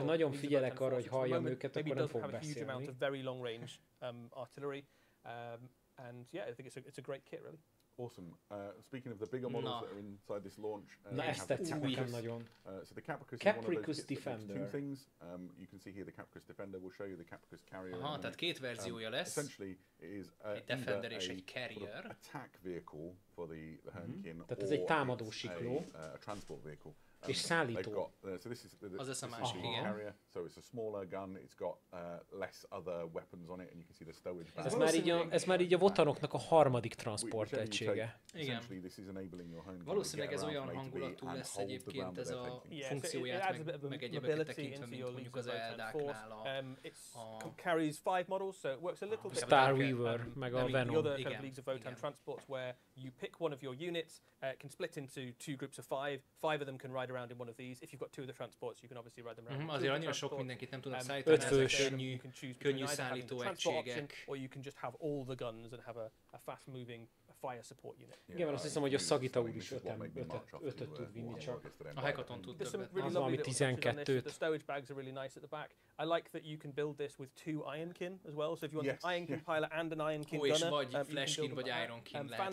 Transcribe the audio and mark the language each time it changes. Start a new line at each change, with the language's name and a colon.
Hungarian: Ha nagyon figyelek arra, hogy halljam őket, akkor nem fog beszélni.
English: Huge amount of very long range artillery, and yeah, I think it's a great kit, really. Awesome. Speaking of the bigger models that are inside this launch,
Hungarian: na ezt tetszik nekem nagyon.
English: So the Capricus Capricus Defender. Two things. You can see here the Capricus Defender. We'll show you the Capricus Carrier.
Hungarian: Aha, tehát két verziója lesz.
English: Essentially, it is
Hungarian: egy Defender és egy Carrier.
English: Sort of attack vehicle for the Hurricane,
Hungarian: tehát ez egy támadó sikló.
English: A transport vehicle.
Hungarian: És szállító.
English: So this is
Hungarian: az a másik, igen.
English: Carrier. So it's a smaller gun. It's got less other weapons on it, and you can see the stowage bag.
Hungarian: Ez már így a Wotanoknak a harmadik transport egysége. Igen. Valószínűleg ez olyan hangulatú lesz egyébként ez a funkcióját, meg egyébként tekintve, mint mondjuk az Eldáknál a
English: carries 5 models, so it works a little bit
Hungarian: Starweaver, meg a Venom.
English: The other kind of Leagues of Votan transports where you pick one of your units, can split into 2 groups of 5. 5 of them can ride around in one of these. If you've got 2 of the transports, you can obviously ride them around.
Hungarian: Azért annyira sok mindenkit nem tudnak szállítani, ezek könnyű szállító egységek.
English: Or you can just have all the guns and have a fast moving fire support unit.
Hungarian: Igen, azt hiszem, hogy a Szagita úr is 5-öt tud vinni csak. A Hekaton tud többet. Az valami 12-t.
English: The stowage bags are really nice at the back. I like that you can build this with 2 Ironkin as well. So if you want an Ironkin pilot and an Ironkin gunner,
Hungarian: és vagy Flashkin vagy Ironkin lehet,